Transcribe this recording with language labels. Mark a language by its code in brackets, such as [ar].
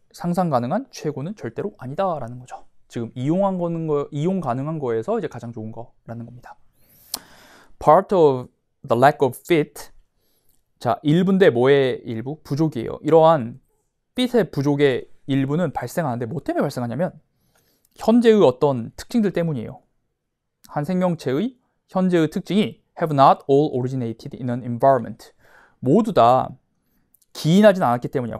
[ko] 상상 가능한 최고는 절대로 아니다라는 거죠. 지금 이용 가능한 거에서 이제 가장 좋은 거라는 겁니다. [en] Part of the lack of fit. [ko] 자, 일부인데 뭐의 일부? 부족이에요. 이러한 fit의 부족의 일부는 발생하는데 뭐 때문에 발생하냐면 현재의 어떤 특징들 때문이에요. 한 생명체의 현재의 특징이 [en] have not all originated in an environment. [ko] 모두 다 기인하진 않았기 때문이야.